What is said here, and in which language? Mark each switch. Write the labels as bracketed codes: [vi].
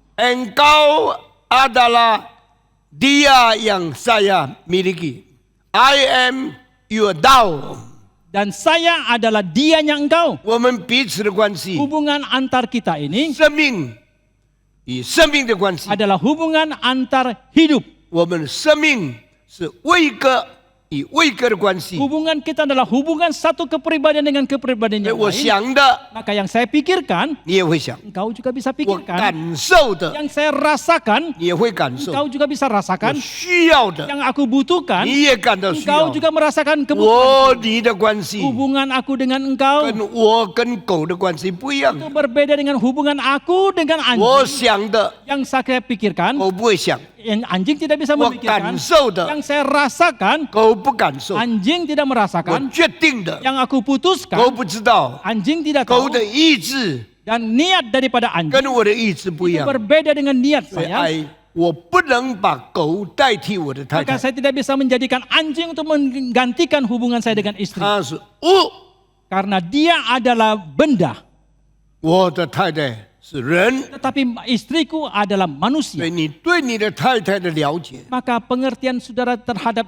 [id] Engkau adalah dia yang saya miliki. [en] I am your Tao. [id] Dan saya adalah dianya engkau. [zh] 我们彼此的关系， [id] Hubungan antar kita ini [zh] 生命与生命的关系。 [id] adalah hubungan antar hidup. [zh] 我们的生命是位格与位格的关系。 [id] Hubungan kita adalah hubungan satu kepribadian dengan kepribadian [zh] 所以 [id] yang [zh] 我 [id] lain. [zh] 想的， [id] Maka yang saya pikirkan, [zh] 你也会想； [id] engkau juga bisa [zh] 我 [id] pikirkan. [zh] 感受的， [id] Yang saya rasakan, [zh] 你也会感受； [id] engkau juga bisa [zh] 我 [id] rasakan. [zh] 需要的， [id] Yang aku butuhkan, [zh] 你也感到需 [id] engkau [zh] 要。 [id] juga merasakan [zh] 我 [id] kebutuhan. [zh] 你的关系 [id] Hubungan aku dengan engkau [zh] 跟我跟狗的关系不一样。 [id] itu berbeda dengan hubungan aku dengan [zh] 我 [id] anjing. [zh] 想的， [id] Yang saya pikirkan, [zh] 狗不会想； [id] yang anjing tidak bisa [zh] 我 [id] memikirkan. [zh] 感受的， [id] Yang saya rasakan, [zh] 狗不感受； [id] anjing tidak [zh] 我 [id] merasakan. [zh] 决定的， [id] Yang aku [zh] 狗 [id] putuskan, [zh] 不知道。 [id] anjing tidak [zh] 狗 [id] tahu. [zh] 的意志 [id] Dan niat daripada anjing [zh] 跟我的意志不一 [id] itu [zh] 样， [id] berbeda dengan niat [zh] 所以 [id] saya. [zh] 爱我不能把狗代替我的太 [id] Maka [zh] 太， [id] saya tidak bisa menjadikan anjing untuk menggantikan hubungan saya dengan istri. [zh] 它是物， [id] Karena dia adalah benda. [zh] 我的太太是人。 [id] Tetapi istriku adalah [zh] 所以你对你的太太的了解， [id] Maka pengertian saudara terhadap